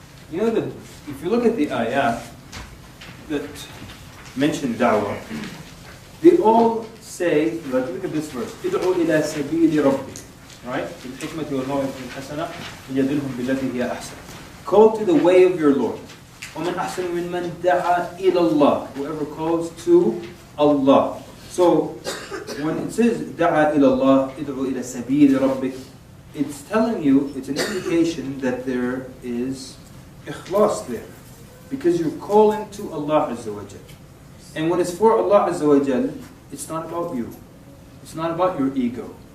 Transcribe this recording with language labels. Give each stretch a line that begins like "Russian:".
English: You know that if you look at the ayat that mention da'wah, they all say, like, look at this verse,
Arabic: ادعوا إلى سبيل ربك,
English: right?
Arabic: بالحكمة والموعظة الحسنة وجادلهم بالتي هي أحسن.
English: Call to the way of your Lord.
Arabic: ومن أحسن ممن دعا إلى الله.
English: Whoever calls to Allah. So when it says
Arabic: دعا إلى الله, ادعوا إلى سبيل ربك,
English: it's telling you, it's an indication that there is ikhlas there, because you're calling to Allah Azza wa Jal. And when it's for Allah Azza wa Jal, it's not about you. It's not about your ego.